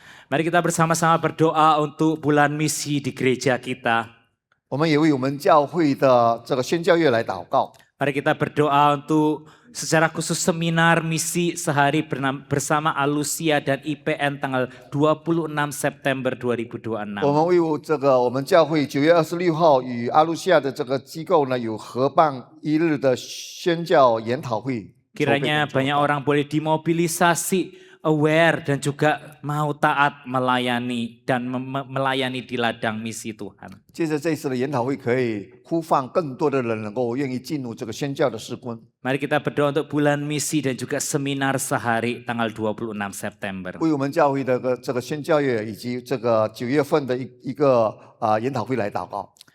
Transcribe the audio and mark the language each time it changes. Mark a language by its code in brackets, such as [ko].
[id] Mari kita bersama-sama berdoa untuk bulan misi di gereja kita. [zh] 我们也为我们教会的这个宣教月来祷告。 [id] Mari kita berdoa untuk secara khusus seminar misi sehari bersama Alusia dan IPN tanggal 26 September 2026. [zh] 我们为这个我们教会9月26号与阿路西亚的这个机构呢有合办一日的宣教研讨会。 [id] Kiranya banyak orang boleh dimobilisasi, aware dan juga mau taat melayani dan melayani di ladang misi Tuhan. [zh] 接着这次的研讨会可以呼唤更多的人能够愿意进入这个宣教的事工。 [id] Mari kita berdoa untuk bulan misi dan juga seminar sehari tanggal 26 September. [zh] 为我们教会的这个宣教月以及这个9月份的一个研讨会来祷告。